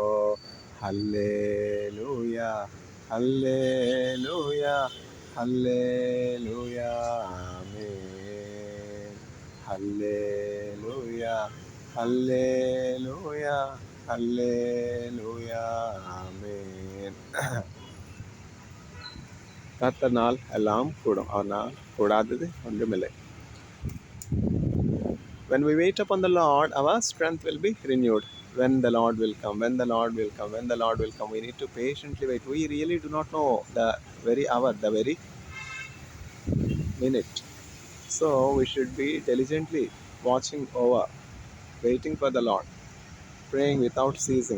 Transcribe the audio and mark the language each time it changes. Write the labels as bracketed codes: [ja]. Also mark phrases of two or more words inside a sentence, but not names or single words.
[te] హల్లెలూయా హల్లెలూయా హల్లెలూయా ఆమేన్. హల్లెలూయా హల్లెలూయా హల్లెలూయా ఆమేన్. [ta] கர்த்தனால் எல்லாம் கூடும், அவனால் கூடாதது ஒன்றுமில்லை. [en] When we wait upon the Lord, our strength will be renewed. When the Lord will come, when the Lord will come, when the Lord will come, we need to patiently wait. We really do not know the very hour, the very minute. So we should be diligently watching over, waiting for the Lord, praying without ceasing.